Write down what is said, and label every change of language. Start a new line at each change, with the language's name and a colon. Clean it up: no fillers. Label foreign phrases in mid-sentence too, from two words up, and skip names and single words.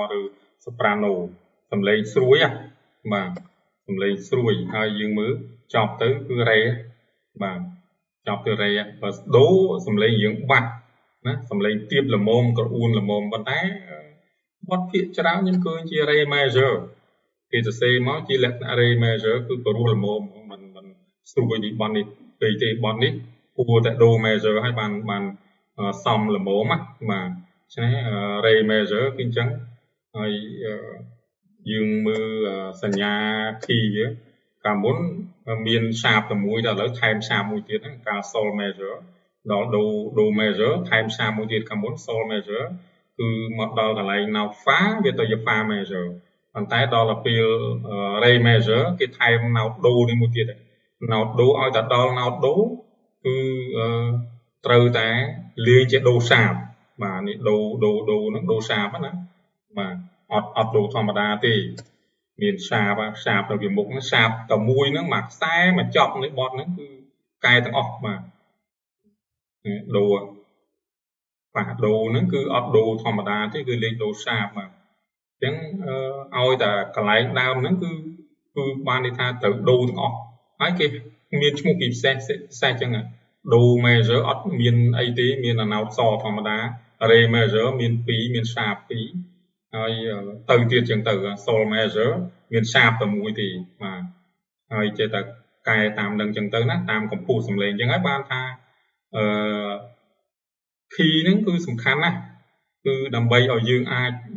Khmer: ឬ soprano សំឡេងស្រួយបាទសំឡេងស្រួយហើយយើងមើលចប់ទៅគឺ re បាទចប់ទៅ re បើ do សំឡេងយើងបាត់ណាសំឡេងទៀបល្មមក្រអួនល្មមប៉ុន្តែបទភាគច្រើនខ្ញុំឃើញជា
English: re major
Khmer: គេ សរសេរមកជាលក្ខណៈ
English: re major
Khmer: គឺព្រោះល្មមមិនស្រួយនេះបទនេះពេកទេបទនេះគួរតែ
English: do major
Khmer: ហើយបានសំល្មមណាបាទឆ្នេះ
English: re major
Khmer: គឺអញ្ចឹង ហើយយើងមើលសញ្ញា key វាកាលមុនមាន sharp តែមួយតែឥឡូវថែម sharp មួយទៀតហ្នឹងកាល
English: sol major
Khmer: ដល់
English: do major
Khmer: ថែម sharp មួយទៀតកាលមុន
English: sol major
Khmer: គឺមកដល់កន្លែង
English: note fa
Khmer: វាទៅជា
English: fa major
Khmer: ប៉ុន្តែដល់ពេល
English: re major
Khmer: គេថែម
English: note do
Khmer: នេះមួយទៀត
English: note do
Khmer: ឲ្យតែដល់
English: note do
Khmer: គឺត្រូវតែលេងជា
English: do sharp
Khmer: បាទនេះ do ហ្នឹង
English: do sharp
Khmer: ណាបាទអត់ do ធម្មតាទេមាន sharp ទៅវាមុខហ្នឹង sharp តែមួយហ្នឹងមកខ្សែមកចប់នៃបទហ្នឹងគឺកែទាំងអស់បាទ do បាទ do ហ្នឹងគឺអត់ do ធម្មតាទេគឺលេង
English: do sharp
Khmer: បាទអញ្ចឹងឲ្យតែកន្លែងដើមហ្នឹង គឺបានន័យថាត្រូវ do ទាំងអស់ហើយគេមានឈ្មោះពីពិសេសអញ្ចឹង
English: do major
Khmer: អត់មានអីទេមាន note សធម្មតា
English: re major
Khmer: មាន2មាន sharp 2ហើយទៅទៀតចឹងទៅ
English: sol major
Khmer: មាន sharp តែមួយទេបាទហើយចេះតែកែតាមនឹងចឹងទៅណាតាមកម្ពស់សំឡេងចឹងហើយបានថាkey ហ្នឹងគឺសំខាន់ណាស់គឺដើម្បីឲ្យយើងអាច